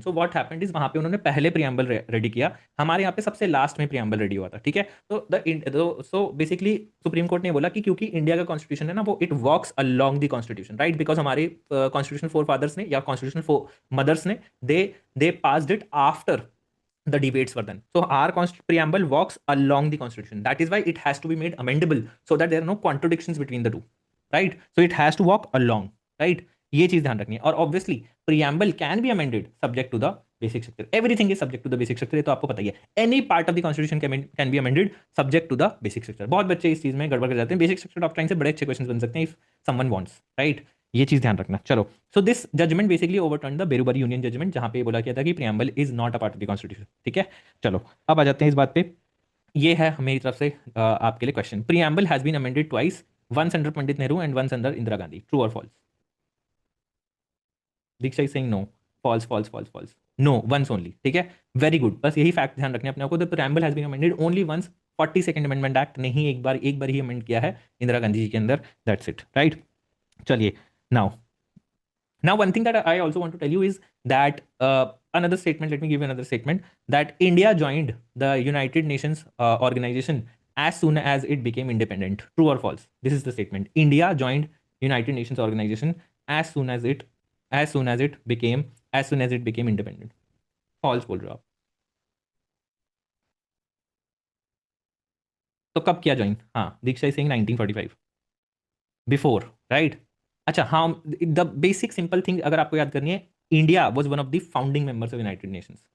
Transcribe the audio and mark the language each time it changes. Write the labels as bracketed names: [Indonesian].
[English] so what happened is [Hindi] वहां पे उन्होंने पहले प्रियम्बल रेडी किया, हमारे यहाँ पे सबसे लास्ट में प्रियम्बल रेडी हुआ था, ठीक है। तो सो बेसिकली सुप्रीम कोर्ट ने बोला कि क्योंकि इंडिया का कॉन्स्टिट्यूशन है ना, वो [English] it walks along the constitution, [Hindi] right, because हमारे कॉन्स्टिट्यूशन फोर फादर्स ने या कॉन्स्टिट्यूशन फोर मदर्स ने [English] They passed it after the debates were done. So our preamble walks along the constitution. That is why it has to be made amendable so that there are no contradictions between the two, right? So it has to walk along, right? [Hindi] ये चीज ध्यान रखनी है। [English] और obviously preamble can be amended subject to the basic structure, everything is subject to the basic structure, [Hindi] ये तो आपको पता ही है। [English] Any part of the constitution can be amended subject to the basic structure. [Hindi] बहुत बच्चे इस चीज में गड़बड़ कर जाते हैं, बेसिक स्ट्रक्चर डॉक्ट्राइन से बड़े अच्छे क्वेश्चन बन सकते हैं [English] if someone wants, [Hindi] राइट। ये चीज ध्यान रखना। [English] चलो, so this judgment basically overturn the Berubari union judgment, [Hindi] जहां पे बोला गया था कि [English] Preamble is not a part of the constitution, ठीक है। [Hindi] चलो अब आ जाते हैं इस बात पे। ये है मेरी तरफ से आपके लिए question. [English] Preamble has been amended twice, once under Pandit Nehru and once under Indira Gandhi, true और false? Diksha is saying no, false false false false, no, once only, ठीक है। Very good, [Hindi] बस यही फैक्ट ध्यान रखने अपने आपको। [English] the preamble has been amended only once, 42nd amendment act नहीं, [Hindi] एक बार ही अमेंड किया है इंदिरा गांधी जी के अंदर, [English] That's it, right. चलिए, now one thing that I also want to tell you is that another statement, let me give you another statement, that India joined the United Nations organization as soon as it became independent, true or false? This is the statement. India joined United Nations organization as soon as it became independent. [Hindi] False बोल रहे हो आप? तो कब किया join? हाँ, दीक्षा is saying 1945, before, right. [English] अच्छा, हाँ, the basic simple thing [Hindi] अगर आपको याद करनी है, [English] India was one of the founding members of United Nations.